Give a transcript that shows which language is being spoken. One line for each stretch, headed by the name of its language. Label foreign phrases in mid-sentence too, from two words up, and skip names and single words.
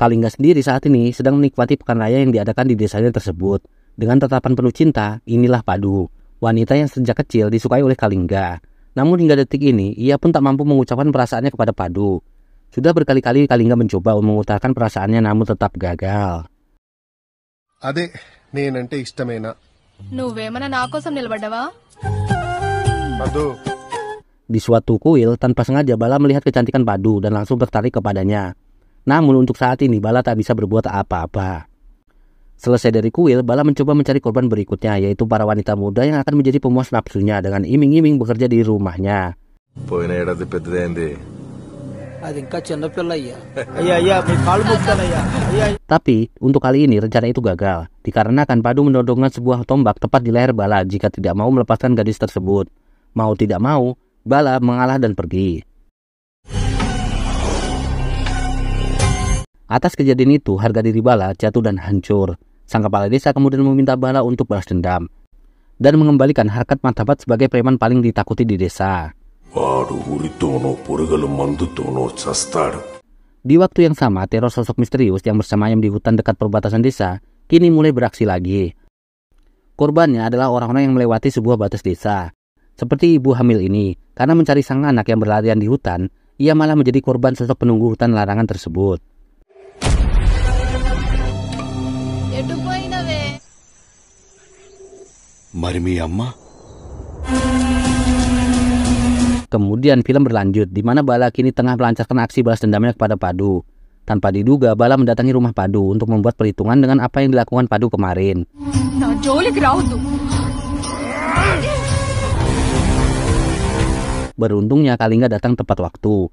Indonesian: Kalingga sendiri saat ini sedang menikmati pekan raya yang diadakan di desanya tersebut. Dengan tatapan penuh cinta, inilah Padu, wanita yang sejak kecil disukai oleh Kalingga. Namun hingga detik ini, ia pun tak mampu mengucapkan perasaannya kepada Padu. Sudah berkali-kali Kalingga mencoba mengutarakan perasaannya namun tetap gagal.
Telugu: అదే నేనంటే ఇష్టమేనా నువ్వేమన్నా నా కోసం నిలబడ్డావా? మధు
Indonesian: Di suatu kuil, tanpa sengaja Bala melihat kecantikan Padu dan langsung tertarik kepadanya. Namun untuk saat ini Bala tak bisa berbuat apa-apa. Selesai dari kuil, Bala mencoba mencari korban berikutnya, yaitu para wanita muda yang akan menjadi pemuas nafsunya dengan iming-iming bekerja di rumahnya.
Telugu: పోయిన ఏడాది పెద్దదైంది. అది ఇంకా చిన్నపిల్ల అయ్యా. అయ్యా మీ కాళ్ళు మొక్కుతానయ్యా. అయ్యా.
Indonesian: Tapi untuk kali ini rencana itu gagal, dikarenakan Padu menodongkan sebuah tombak tepat di leher Bala jika tidak mau melepaskan gadis tersebut. Mau tidak mau, Bala mengalah dan pergi. Atas kejadian itu, harga diri Bala jatuh dan hancur. Sang kepala desa kemudian meminta Bala untuk balas dendam dan mengembalikan harkat martabat sebagai preman paling ditakuti di desa.
Telugu: వాడు ఉరితోనో పురుగుల మందుతోనో చస్తాడు.
Indonesian: Di waktu yang sama, teror sosok misterius yang bersemayam di hutan dekat perbatasan desa kini mulai beraksi lagi. Korbannya adalah orang-orang yang melewati sebuah batas desa. Seperti ibu hamil ini, karena mencari sang anak yang berlarian di hutan, ia malah menjadi korban sosok penunggu hutan larangan tersebut.
Telugu: ఎటు పోయినవే? మరి మీ అమ్మ
Indonesian: Kemudian film berlanjut, di mana Bala kini tengah melancarkan aksi balas dendamnya kepada Padu. Tanpa diduga, Bala mendatangi rumah Padu untuk membuat perhitungan dengan apa yang dilakukan Padu kemarin.
Telugu: నా జోలికి రావద్దు.
Indonesian: Beruntungnya Kalingga datang tepat waktu.